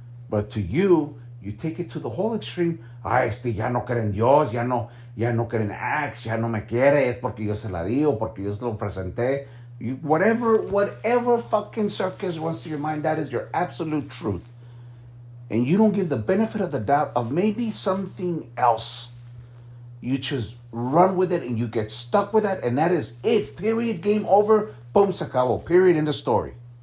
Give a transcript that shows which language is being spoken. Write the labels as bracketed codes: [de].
[en] But to you, you take it to the whole extreme. [es] Ya no creen en Dios, ya no creen en Acts, ya no me quiere, es porque yo se la digo, porque yo se lo presenté. [en] Whatever fucking circus runs through your mind, that is your absolute truth. And you don't give the benefit of the doubt of maybe something else. You just run with it and you get stuck with that, and that is it. Period. Game over. Boom, [es] se acabó. [en] Period. In the story.